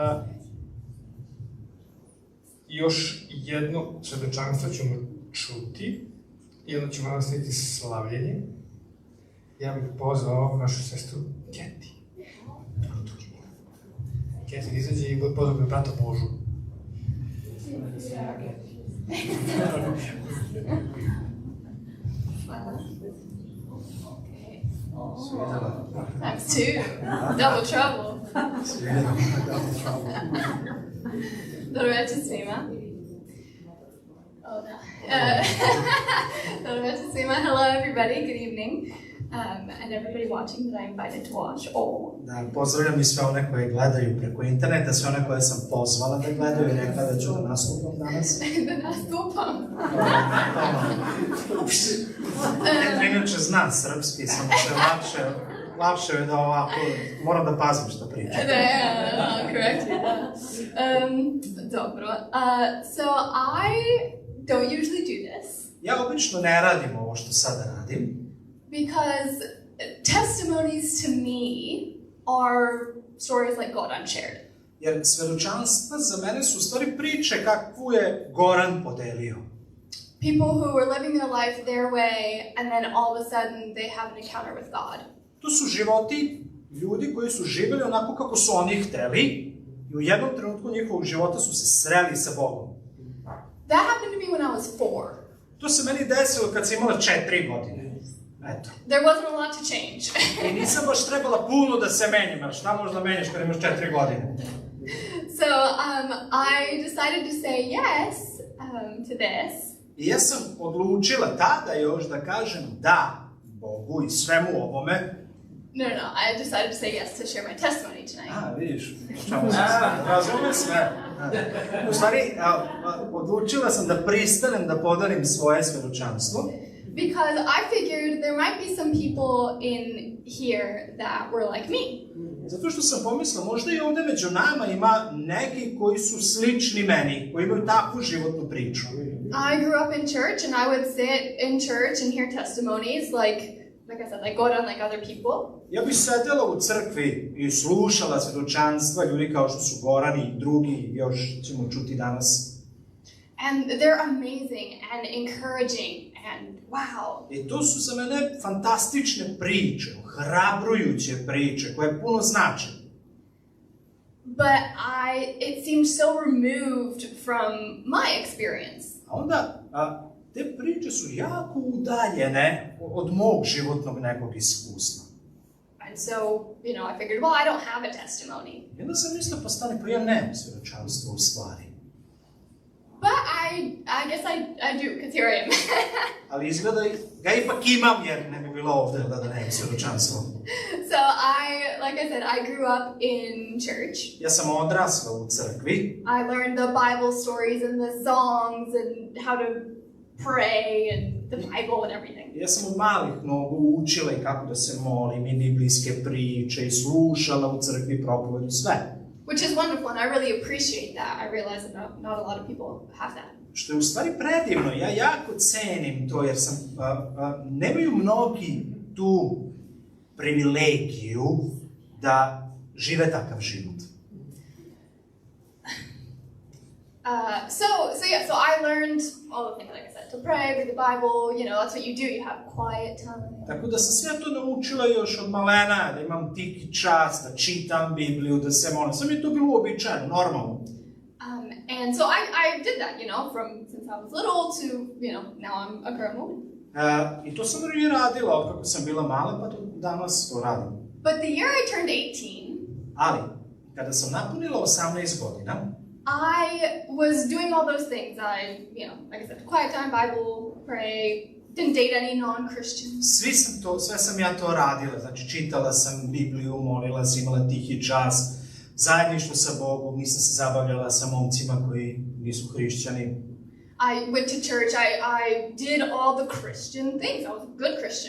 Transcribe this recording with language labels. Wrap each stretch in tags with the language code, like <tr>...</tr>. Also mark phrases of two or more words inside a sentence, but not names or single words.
<sr>Još jedno svedočanstvo ćemo čuti i onda ćemo nastaviti slavljenje. Ja bih pozvao našu sestru Keti. Keti izađe i pozvao bih brata Božu.</sr> <en>Times two. Double trouble.</en> <sr>Dobroveče svima.</sr> <en>Oh, no.</en> <sr>Dobroveče svima.</sr> <en>Hello, everybody. Good evening. And everybody watching that I invited to watch.</en> <sr>Da, pozdravljam i sve one koje gledaju preko interneta, sve one koje sam pozvala da gledaju i rekla da ću da nastupam danas. Da nastupam. Inače znam srpski, samo se lakše je da ovako, moram da pazim što pričam. Da, correct. Dobro.</sr> <en>So I don't usually do this.</en> <sr>Ja obično ne radim ovo što sada radim.</sr> <en>Because testimonies to me are stories like God unshared.</en> <sr>Jer svedočanstva za mene su u stvari priče kakvu je Goran podelio.</sr> <en>People who were living their life their way and then all of a sudden they have an encounter with God.</en> <sr>To su životi ljudi koji su živjeli onako kako su oni hteli i u jednom trenutku njihovog života su se sreli sa Bogom.</sr> <en>That happened to me when I was 4.</en> <sr>To se meni desilo kad sam imala 4 godine. Eto.</sr> <en>There wasn't a lot to change.</en> <sr>I nisam baš trebala puno da se menjam, jer šta možda menjaš kad imaš 4 godine?</sr> <en>So I decided to say yes to this.</en> <sr>I ja sam odlučila tada još da kažem da Bogu i svemu ovome.</sr> <en>No, I decided to say yes to share my testimony tonight.</en> <sr>Vidiš, čemu sam se, razumem sve. U stvari, odlučila sam da pristanem da podarim svoje svedočanstvo.</sr> <en>Because I figured there might be some people in here that were like me.</en> <sr>Zato što sam pomislila, možda i ovdje među nama ima neki koji su slični meni, koji imaju takvu životnu priču.</sr> <en>I grew up in church and I would sit in church and hear testimonies like I said, like God unlike other people.</en> <sr>Ja bih sedela u crkvi i slušala svedočanstva ljudi kao što su Goran i drugi, još ćemo čuti danas.</sr> <en>And they're amazing and encouraging and wow.</en> <sr>I to su za mene fantastične priče, hrabrujuće priče koje puno znače.</sr> <en>But it seemed so removed from my experience.</en> <sr>A onda, te priče su jako udaljene od mog životnog nekog iskustva.</sr> <en>And so, I figured, well, I don't have a testimony.</en> <sr>I onda sam mislila, pa ja nemam svedočanstvo u stvari.</sr> <en>But I guess I do, because here I am.</en> <sr>Ali izgleda ga ipak imam, jer ne bi bilo ovdje da nemam svedočanstvo.</sr> <en>So like I said, I grew up in church.</en> <sr>Ja sam odrasla u crkvi.</sr> <en>I learned the Bible stories and the songs and how to pray and the Bible and everything.</en> <sr>Ja sam od malih nogu učila i kako da se molim i biblijske priče i slušala u crkvi propovedu sve.</sr> <en>Which is wonderful and I really appreciate that. I realize that not a lot of people have that.</en> <sr>Što je u stvari predivno, ja jako cenim to jer nemaju mnogi tu privilegiju da žive takav život.</sr> <en>So I learned all the things, like I said, to pray, read the Bible, that's what you do, you have quiet time. Tako da sam sve to naučila još od malena, da imam tiki čas, da čitam Bibliju, da se molim.</en> <sr>Sve mi je to bilo uobičajeno, normalno.</sr> <en>And so I did that, since I was little to, now I'm a grown woman.</en> <sr>I to sam i radila od kako sam bila mala, pa do danas to radim.</sr> <en>But the year I turned 18,</en> <sr>Ali, kada sam napunila 18 godina,</sr> <en>I was doing all those things. Like I said, quiet time, Bible, pray, didn't date any non-Christians.</en> <sr>Sve sam ja to radila. Znači, čitala sam Bibliju, molila sam, imala tihi čas, zajedništvo sa Bogom, nisam se zabavljala sa momcima koji nisu hrišćani.</sr> <en>I went to church, I did all the Christian things. I was a good Christian.</en>